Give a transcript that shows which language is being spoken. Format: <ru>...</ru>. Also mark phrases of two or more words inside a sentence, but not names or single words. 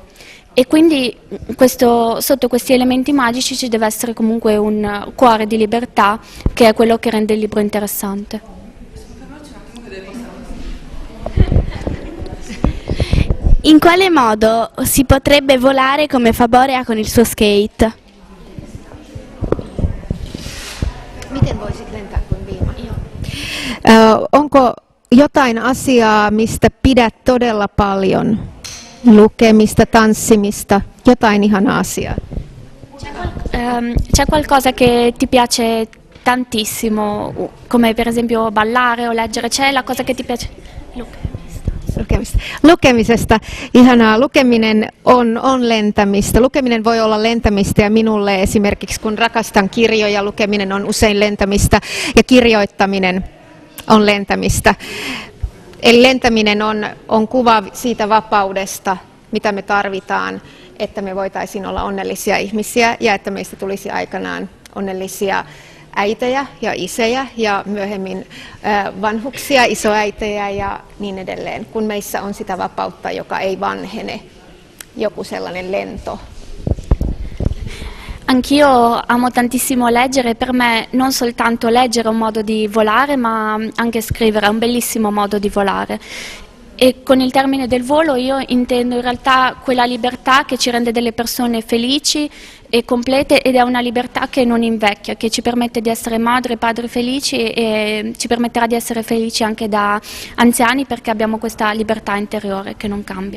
<it>E quindi sotto questi elementi magici ci deve essere comunque un cuore di libertà, che è quello che rende il libro interessante. In quale modo si potrebbe volare come fa Borea con il suo skate?</it> <fi>Miten voisit lentää kuin viima? Onko jotain asiaa, mistä pidät todella paljon? Lukemista, tanssimista, jotain ihanaa asiaa.</fi> <it>C'è qualcosa che ti piace tantissimo, come per esempio ballare o leggere? C'è la cosa che ti piace?</it> <fi>Lukemisesta. Ihanaa. Lukeminen on lentämistä. Lukeminen voi olla lentämistä, ja minulle esimerkiksi kun rakastan kirjoja, lukeminen on usein lentämistä ja kirjoittaminen on lentämistä. Eli lentäminen on kuva siitä vapaudesta, mitä me tarvitaan, että me voitaisiin olla onnellisia ihmisiä ja että meistä tulisi aikanaan onnellisia äitejä ja isejä ja myöhemmin vanhuksia, isoäitejä ja niin edelleen, kun meissä on sitä vapautta, joka ei vanhene, joku sellainen lento.</fi> <it>Anch'io amo tantissimo leggere, per me non soltanto leggere è un modo di volare, ma anche scrivere è un bellissimo modo di volare. E con il termine del volo io intendo in realtà quella libertà che ci rende delle persone felici e complete, ed è una libertà che non invecchia, che ci permette di essere madri e padri felici, e ci permetterà di essere felici anche da anziani, perché abbiamo questa libertà interiore che non cambia.</it>